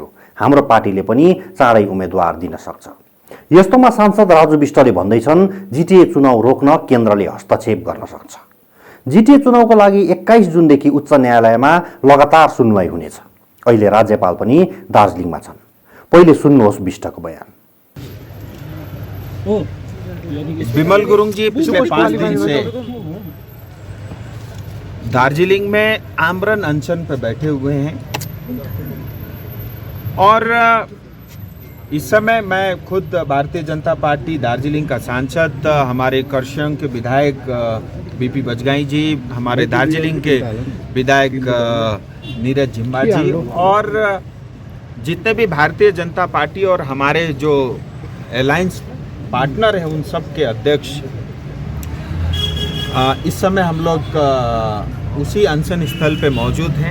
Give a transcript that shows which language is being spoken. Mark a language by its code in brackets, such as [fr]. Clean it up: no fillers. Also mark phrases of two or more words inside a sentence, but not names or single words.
[ne] हाम्रो पार्टीले पनि चाँडै उम्मेदवार दिन सक्छ। यस्तोमा सांसद राजु विष्टले भन्दैछन् जिटिए चुनाव रोक्न केन्द्रले हस्तक्षेप गर्न सक्छ। जिटिए चुनावको लागि 21 जुनदेखि उच्च न्यायालयमा लगातार सुनवाई हुनेछ। अहिले राज्यपाल पनि दार्जिलिङमा छन्। पहिले सुन्नुहोस् विष्टको बयान। [hi] विमल गुरुङ जी पिछले 5 दिन से दार्जिलिंग में आमरण अनशन पर बैठे हुए हैं और इस समय मैं खुद भारतीय जनता पार्टी दार्जिलिंग का सांसद, हमारे कर्शंग के विधायक बीपी बजगाई जी, हमारे दार्जिलिंग के विधायक नीरज जिम्बा जी और जितने भी भारतीय जनता पार्टी और हमारे जो [en] alliance partner [hi] हैं उन सब के अध्यक्ष इस समय हम लोग उसी अनशन स्थल पे मौजूद हैं।